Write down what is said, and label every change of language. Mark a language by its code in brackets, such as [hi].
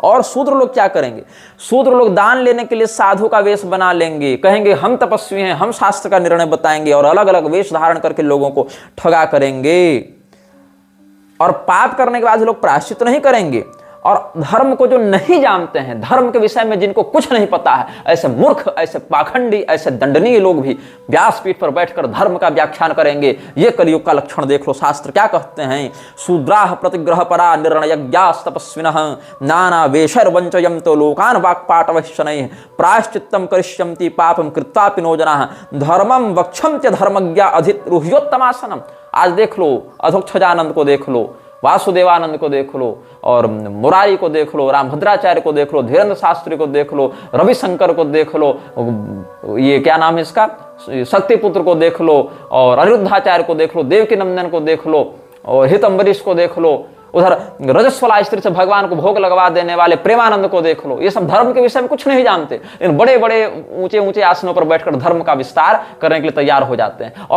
[hi] और शूद्र लोग क्या करेंगे? शूद्र लोग दान लेने के लिए साधु का वेश बना लेंगे, कहेंगे हम तपस्वी हैं, हम शास्त्र का निर्णय बताएंगे, और अलग अलग वेश धारण करके लोगों को ठगा करेंगे। और पाप करने के बाद लोग प्रायश्चित नहीं करेंगे। और धर्म को जो नहीं जानते हैं, धर्म के विषय में जिनको कुछ नहीं पता है, ऐसे मूर्ख, ऐसे पाखंडी, ऐसे दंडनीय लोग भी व्यासपीठ पर बैठकर धर्म का व्याख्यान करेंगे। ये कलयुग का लक्षण देख लो। शास्त्र क्या कहते हैं? [sa] शूद्राः प्रतिग्रह परा निर्णयज्ञास् तपस्विनः नाना वेशैर्वञ्चयन्तो लोकान् वाक्पाटवैः शनैः प्रायश्चित्तं करिष्यन्ति पापं कृत्वापि नो जनाः धर्मं वक्षन्त्य धर्मज्ञा अधिरुह्योत्तमासनम्। [hi] आज देख लो, अधोक्षजानंद को देख लो, वासुदेवानंद को देख लो, और मुरारी को देख लो, रामभद्राचार्य को देख लो, धीरेन्द्र शास्त्री को देख लो, रविशंकर को देख लो, ये क्या नाम है इसका, शक्तिपुत्र को देख लो, और अनिरुद्धाचार्य को देख लो, देवकी नंदन को देख लो, और हित अम्बरीश को देख लो, उधर रजस्वला स्त्री से भगवान को भोग लगवा देने वाले प्रेमानंद को देख लो। ये सब धर्म के विषय में कुछ नहीं जानते, इन बड़े बड़े ऊंचे ऊंचे आसनों पर बैठकर धर्म का विस्तार करने के लिए तैयार हो जाते हैं।